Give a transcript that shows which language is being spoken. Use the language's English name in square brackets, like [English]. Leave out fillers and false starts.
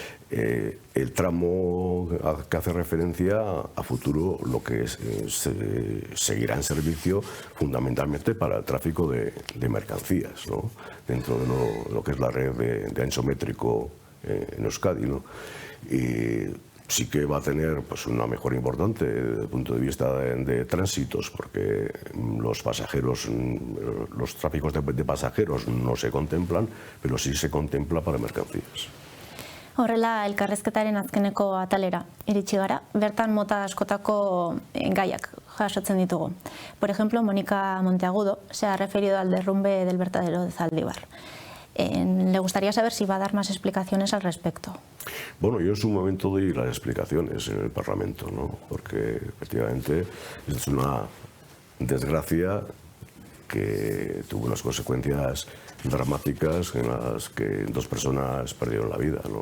[Spanish] El tramo que hace referencia a futuro lo que seguirá en servicio fundamentalmente para el tráfico de mercancías, ¿no?, dentro de lo que es la red de ancho métrico en Euskadi, ¿no? Y sí que va a tener pues una mejora importante desde el punto de vista de tránsitos, porque los pasajeros, los tráficos de pasajeros no se contemplan, pero sí se contempla para mercancías. [Basque] Horrela, elkarrezketaren azkeneko atalera iritsi gara, bertan mota askotako gaiak jasotzen ditugu. [Spanish] Por ejemplo, Mónica Monteagudo se ha referido al derrumbe del vertedero de Zaldívar. Le gustaría saber si va a dar más explicaciones al respecto. Bueno, yo es un momento de ir las explicaciones en el Parlamento, ¿no? Porque efectivamente es una desgracia que tuvo unas consecuencias dramáticas en las que 2 personas perdieron la vida, ¿no?